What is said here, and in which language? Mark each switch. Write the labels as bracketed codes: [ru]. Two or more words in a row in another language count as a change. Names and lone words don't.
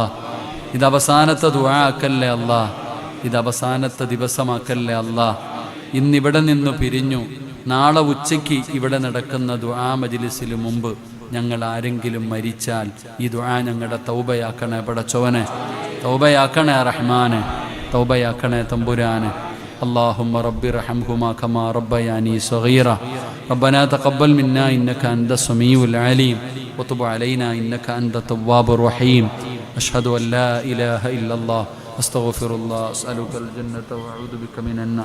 [ml] ഇത് അവസാനത്തെ ദുആ ആക്കല്ലേ അല്ലാ. ഇത് അവസാനത്തെ ദിവസമാക്കല്ലേ അല്ലാ. ഇന്നിവിടെ നിന്ന് പിരിഞ്ഞു. നാളെ ഉച്ചയ്ക്ക് ഇവിടെ നടക്കുന്ന ദുആ മജ്ലിസിന് മുമ്പ് ഞങ്ങൾ ആരെങ്കിലും മരിച്ചാൽ ഈ ദുആ ഞങ്ങളുടെ തൗബയാക്കണേ പടച്ചവനെ. തൗബയാക്കണേ റഹ്മാനെ, തൗബയാക്കണേ തമ്പുരാനെ. [ar] اللهم رب ارحمهما كما ربياني صغيرا ربنا تقبل منا إنك أنت السميع العليم وتب علينا إنك أنت التواب الرحيم. أشهد أن لا إله إلا الله أستغفر الله أسألك الجنة وأعوذ بك من النار.